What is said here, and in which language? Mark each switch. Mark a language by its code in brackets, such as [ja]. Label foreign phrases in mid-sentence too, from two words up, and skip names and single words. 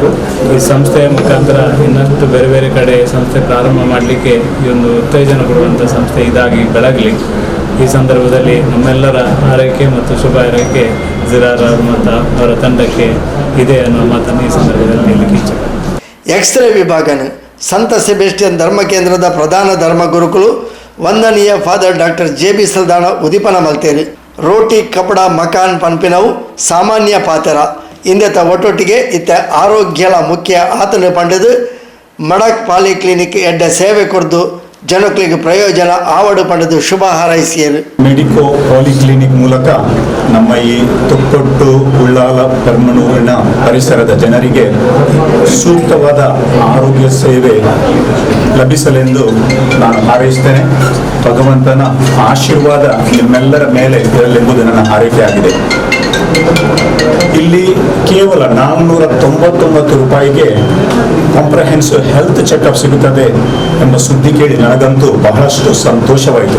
[kn] ಈ ಸಂಸ್ಥೆಯ ಮುಖಾಂತರ ಇನ್ನಷ್ಟು ಬೇರೆ ಬೇರೆ ಕಡೆ ಸಂಸ್ಥೆ ಪ್ರಾರಂಭ ಮಾಡಲಿಕ್ಕೆ ಈ ಒಂದು ಉತ್ತೇಜನ ಕೊಡುವಂಥ ಸಂಸ್ಥೆ ಇದಾಗಿ ಬೆಳಗಲಿ. ಈ ಸಂದರ್ಭದಲ್ಲಿ ನಮ್ಮೆಲ್ಲರ ಆರೈಕೆ ಮತ್ತು ಶುಭ ಹಾರೈಕೆ ಜಿರಾರ್ ಅವರು ಮತ್ತು ಅವರ ತಂಡಕ್ಕೆ ಇದೆ ಅನ್ನೋ ಮಾತನ್ನು ಈ ಸಂದರ್ಭದಲ್ಲಿ ಹೇಳಲಿಕ್ಕೆ ಇಚ್ಛೆ. [tcy] ಎಕ್ಸ್ರೇ ವಿಭಾಗನು ಸಂತ ಸೆಬೆಸ್ಟಿಯನ್ ಧರ್ಮ ಕೇಂದ್ರದ ಪ್ರಧಾನ ಧರ್ಮ ಗುರುಕುಲು ವಂದನೀಯ ಫಾದರ್ ಡಾಕ್ಟರ್ JB ಸಲ್ದಾಣ ಉದಿಪನ ಮಲ್ತೇರಿ [hi] रोटी कपड़ा मकान [tcy] ಪನ್ಪಿನವು ಸಾಮಾನ್ಯ ಪಾತೆರ ಇಂದೆತ ಒಟ್ಟೊಟ್ಟಿಗೆ ಇತ್ತ ಆರೋಗ್ಯಲ ಮುಖ್ಯ ಆತನ ಪಂಡದು ಮಡಕ್ ಪಾಲಿಕ್ಲಿನಿಕ್ ಎಡ್ಡ ಸೇವೆ ಕೊಡ್ದು ಜನಗಳಿಗೆ ಪ್ರಯೋಜನ ಆವಡು ಪಂಡದು ಶುಭ ಹಾರೈಸಿಯರು. [kn] ಮೆಡಿಕೋ ಪಾಲಿಕ್ಲಿನಿಕ್ ಮೂಲಕ ನಮ್ಮ ಈ ತೊಕ್ಕೊಟ್ಟು ಉಳ್ಳಾಲ ಪೆರ್ಮನೂರಿನ ಪರಿಸರದ ಜನರಿಗೆ ಸೂಕ್ತವಾದ ಆರೋಗ್ಯ ಸೇವೆ ಲಭಿಸಲೆಂದು ನಾನು ಹಾರೈಸ್ತೇನೆ. ಭಗವಂತನ ಆಶೀರ್ವಾದ ನಿಮ್ಮೆಲ್ಲರ ಮೇಲೆ ಇರಲೆಂಬುದು ನನ್ನ ಹಾರೈಕೆಯಾಗಿದೆ. ಇಲ್ಲಿ ಕೇವಲ 499 ರೂಪಾಯಿಗೆ [en] comprehensive health checkup [kn] ಸಿಗುತ್ತದೆ ಎಂಬ ಸುದ್ದಿ ಕೇಳಿ ನನಗಂತೂ ಬಹಳಷ್ಟು ಸಂತೋಷವಾಯಿತು.